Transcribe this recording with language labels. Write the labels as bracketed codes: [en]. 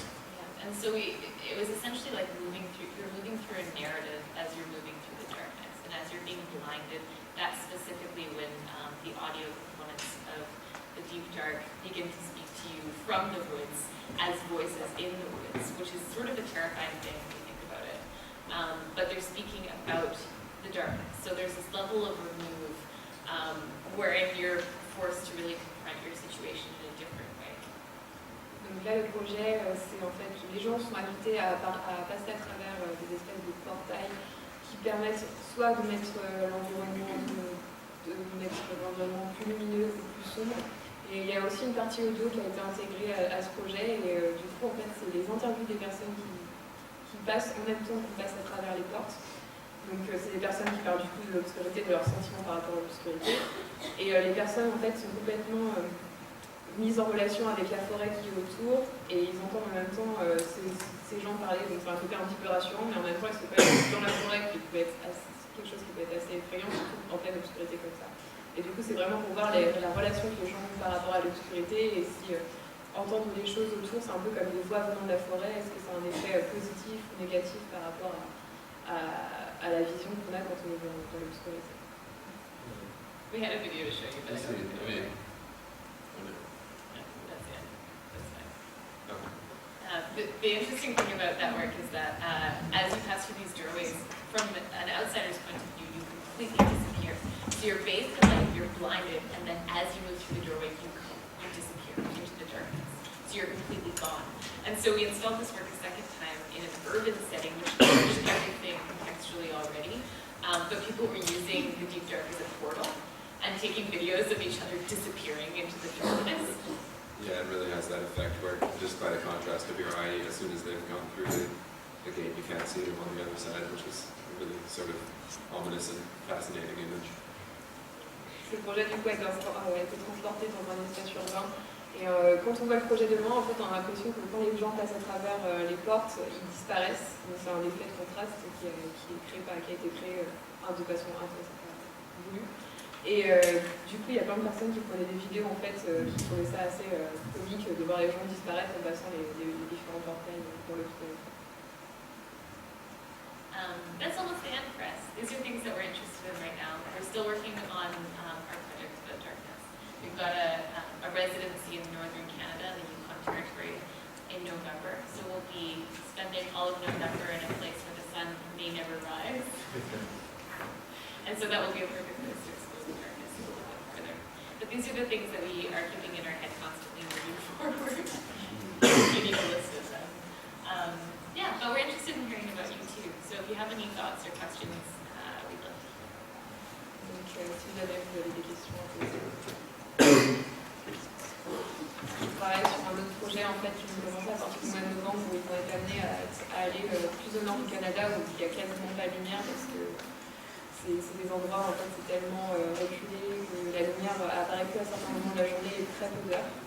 [en] Yeah. And so it was essentially like you're moving through a narrative as you're moving through the darkness, and as you're being blinded, that's specifically when the audio components of the deep dark begin to speak to you from the woods as voices in the woods, which is sort of a terrifying thing when you think about it. But they're speaking about the darkness. So there's this level of remove wherein you're forced to really confront your situation in a different way. [fr] Donc là, le projet, c'est en fait, les gens sont invités à passer à travers des espèces de portails qui permettent soit de mettre l'environnement plus lumineux ou plus sombre. Et il y a aussi une partie audio qui a été intégrée à ce projet. Et du coup, en fait, c'est les interviews des personnes qui passent en même temps qu'on passe à travers les portes. Donc c'est des personnes qui parlent du coup de l'obscurité, de leurs sentiments par rapport à l'obscurité. Et les personnes en fait sont complètement mises en relation avec la forêt qui est autour et ils entendent en même temps ces gens parler, donc c'est un côté un petit peu rassurant, mais en même temps ils se passent dans la forêt qui peut être quelque chose qui peut être assez effrayant, surtout en pleine obscurité comme ça. Et du coup c'est vraiment pour voir la relation que les gens ont par rapport à l'obscurité et si entendre les choses autour c'est un peu comme des voix venant de la forêt, est-ce que ça a un effet positif ou négatif par rapport à la vision qu'on a quand on est dans l'obscurité. [en] We had a video to show you, but I don't think Okay. that's it. That's fine. The interesting thing about that work is that as you pass through these doorways, from an outsider's point of view, you completely disappear. So you're bathed in light, you're blinded, and then as you move through the doorway, you disappear into the darkness. So you're completely gone. And so we installed this work a second time in an urban setting, which changed everything contextually already. But people were using the deep dark as a portal and taking videos of each other disappearing into the darkness. Yeah, it really has that effect where just by the contrast of your eye, as soon as they've gone through the gate, you can't see them on the other side, which is a really sort of ominous and fascinating image. [fr] Ce projet du coup a été transporté dans un espace urbain Et quand on voit le projet de loin, en fait, on a l'impression que quand les gens passent à travers les portes, ils disparaissent. Donc c'est un effet de contraste qui a été créé de façon voulue. Et du coup, il y a plein de personnes qui prenaient des vidéos en fait, qui trouvaient ça assez comique de voir les gens disparaître en passant les différents portails dans le tunnel. [en] That's almost the end for us. These are things that we're interested in right now. We're still working on our project about darkness. We've got a residency in northern Canada, the Yukon Territory, in November. So we'll be spending all of November in a place where the sun may never rise. And so that will be a perfect place to expose the darkness a little bit further. But these are the things that we are keeping in our head constantly moving forward. You need to list of them. Yeah, but we're interested in hearing about you too. So if you have any thoughts or questions, we'd love to hear. [fr] Donc si vous avez des questions à poser. Je travaille sur un autre projet en fait qui vont commencer à partir du mois de novembre où ils vont être amenés à aller plus au nord du Canada où il n'y a quasiment pas de lumière parce que c'est des endroits en fait c'est tellement reculé que la lumière apparaît que à certains moments de la journée et très peu d'heures.